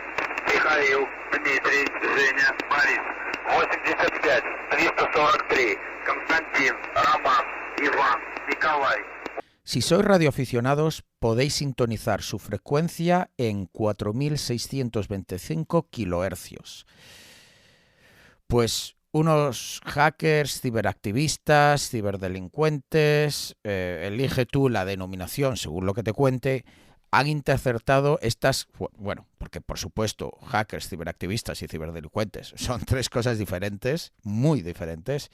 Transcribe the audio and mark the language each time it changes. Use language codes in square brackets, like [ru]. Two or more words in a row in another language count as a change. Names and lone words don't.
[ru] Михаил, Дмитрий, Женя, Борис. 85, 343. Константин, Роман, Иван, Николай. [es] Si sois radioaficionados, podéis sintonizar su frecuencia en 4625 kHz. Pues unos hackers, ciberactivistas, ciberdelincuentes, elige tú la denominación según lo que te cuente, han interceptado estas, bueno, porque por supuesto hackers, ciberactivistas y ciberdelincuentes son tres cosas diferentes, muy diferentes.